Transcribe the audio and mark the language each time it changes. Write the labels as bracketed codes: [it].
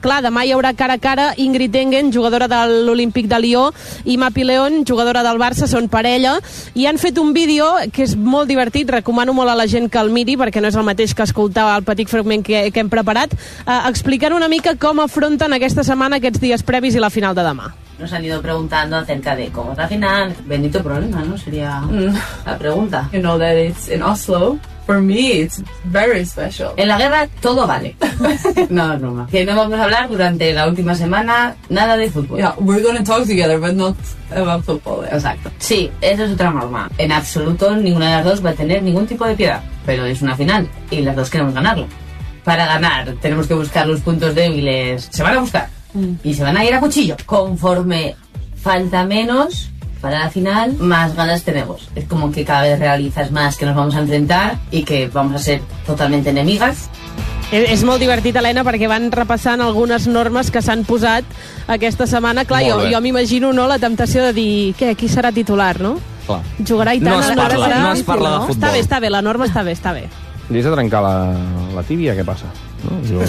[ca] Clar, demà hi haurà cara a cara Ingrid Engen, jugadora de l'Olympique de Lió, i Mapi León, jugadora del Barça, són parella, i han fet un vídeo que és molt divertit, recomano molt a la gent que el miri, perquè no és el mateix que escoltar el petit fragment que hem preparat, explicant una mica com afronten aquesta setmana, aquests dies previs i la final de demà. [es] Nos han ido preguntando acerca de cómo es la final. Bendito problema, ¿no? Sería la pregunta. [en] You know that it's in Oslo. For me, it's very special. [es] En la guerra, todo vale. No, es broma. Que no vamos a hablar durante la última semana nada de fútbol. [en] Yeah, we're gonna talk together, but not about football. Yeah. [es] Exacto. Sí, eso es otra norma. En absoluto, ninguna de las dos va a tener ningún tipo de piedad. Pero es una final, y las dos queremos ganarlo. Para ganar, tenemos que buscar los puntos débiles. Se van a buscar. Y se van a ir a cuchillo. Conforme falta menos para la final, más ganas tenemos. Es como que cada vez realizas más que nos vamos a enfrentar y que vamos a ser totalmente enemigas. [ca] És molt divertit, Helena, perquè van repassant algunes normes que s'han posat aquesta setmana. Clar, jo m'imagino, no, la temptació de dir, què, qui serà titular, no? Clar. Jugarà i tant. No es parla, no es parla de futbol. Està bé, la norma està bé, està bé. Li has de trencar la tíbia, què passa? No?